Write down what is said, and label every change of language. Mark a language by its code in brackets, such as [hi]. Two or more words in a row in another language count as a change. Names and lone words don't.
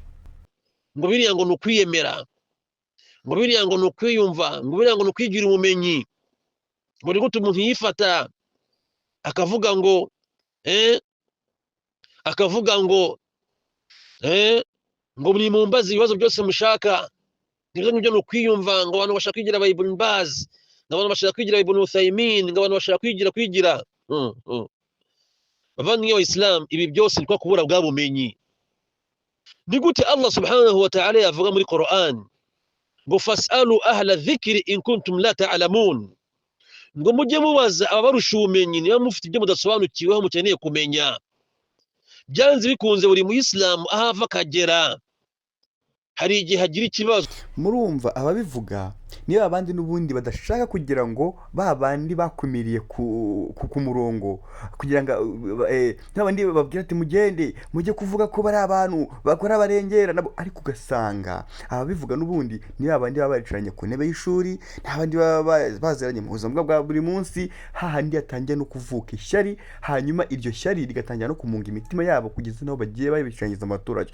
[rw] ngo biriya ngo nukwiyemera ngo biriya ngo nukwiyumva ngo biriya ngo nukwigira umumenyi ngo ni gute umuntu yifata akavuga ngo ngo mumbaze ibibazo byose mushaka nibyo nukwiyumva ngo abantu bashaka kwigira Ibn Baz ngo abantu bashaka kwigira Ibn Uthaymin ngo abantu bashaka kwigira bavandimwe wa Islam ibi byose niko kubura bwa bumenyi. Ni gute Allah [ar] سبحانه وتعالى [rw] yavuga muri Quran ngo [ar] فاسألوا أهل الذكر إن كنتم لا تعلمون, [rw] ngo mujye mubaza ababarusha ubumenyi niba mufite ibyo mudasobanukiweho mukeneye kumenya. Byanze bikunze buri mu Islam ahava kagera hari igihe hagira ikibazo. Murumva ababivuga niba abandi n'ubundi badashaka kugira ngo babandi bakumiriye ku murongo kugira ngo n'abandi babwira ati mugende mujye kuvuga ko bari abantu bakora barengera nabo, ariko ugasanga ababivuga n'ubundi niba abandi babaricaranye ku ntebe y'ishuri n'abandi bazeranye mu buzima bwa buri munsi, hahandi yatangiye no kuvuka ishyari, hanyuma iryo shyari rigatangira no kumunga imitima yabo kugeza naho bagiye babicangiza mu baturage.